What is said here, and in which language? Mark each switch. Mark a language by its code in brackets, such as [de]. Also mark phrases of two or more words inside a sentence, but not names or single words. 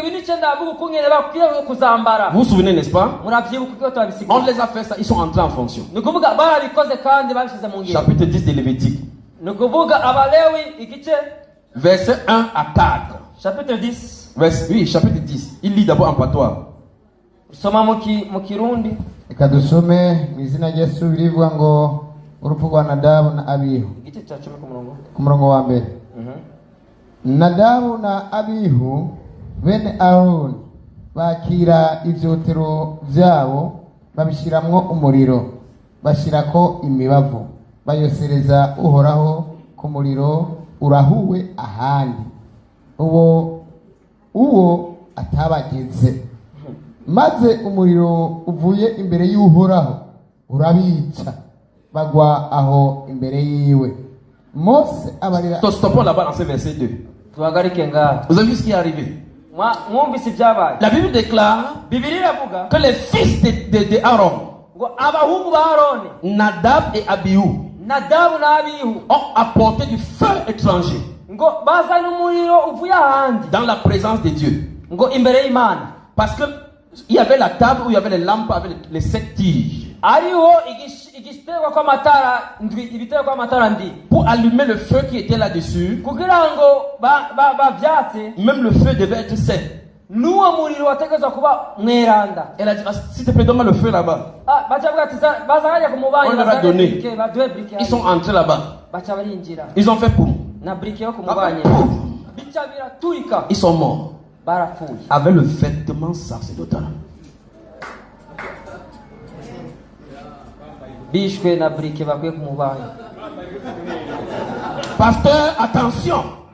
[fr] Vous vous souvenez, n'est-ce pas? On les a fait ça, ils sont entrés en fonction. Chapitre 10 de Lévitique. Verset 1 à 4. Chapitre 10. Oui, chapitre 10. Il lit d'abord en patois. [rn] Reka dusome mu izina rya Yesu birivuga ngo urupfu rwa Nadabu na Abihu. Ku murongo wa mbere. Nadabu na Abihu bene Aroni bakira ivyotero vyabo babishiramwo umuriro bashirako imibavu bayosereza Uhoraho ku muriro urahuwe ahandi uwo atabageze maze umuriro uvuye imbere y'Uhoraho urabica bagwa aho imbere yiwe. Mose abarira. [fr] Stoppons là-bas dans ce verset 2. Vous avez vu ce qui est arrivé? La Bible déclare que les fils de Aaron, Nadab et Abihu, ont apporté du feu étranger dans la présence de Dieu. Parce que il y avait la table où il y avait les lampes avec les 7 tiges. Pour allumer le feu qui était là-dessus, même le feu devait être sain. [rn] nuwo muriro wategezwa kuba mweranda. [fr] Elle a dit, s'il te plaît, donne-moi le feu là-bas. On leur a donné. Ils sont entrés là-bas. Ils ont fait poum. Ils sont morts. Avec le vêtement sacerdotal. Pasteur, attention.